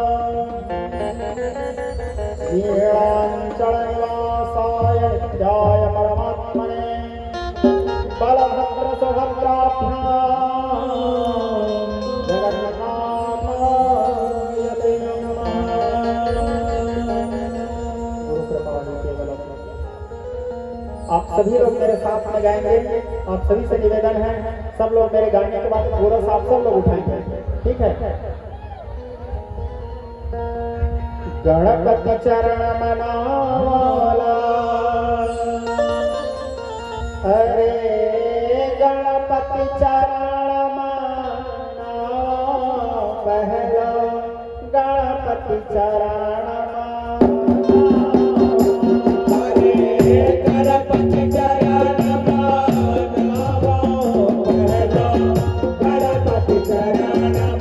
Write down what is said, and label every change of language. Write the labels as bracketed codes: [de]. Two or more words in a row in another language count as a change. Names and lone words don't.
[sa] नीलाञ्चलनिवासाय नित्याय परमात्मने बलभद्रसुभद्राभ्यां जगन्नाथाय ते नमः। [hi] गुरु कृपा केवल। आप सभी लोग मेरे साथ में गाएंगे। आप सभी से निवेदन है, सब लोग मेरे गाने के बाद पूरा साथ सब लोग उठाएंगे, ठीक है? गणपति चरण मनावाला, अरे गणपति चरण मना पहला गणपति चरण गणपति चरण मनावा पहला गणपति चरण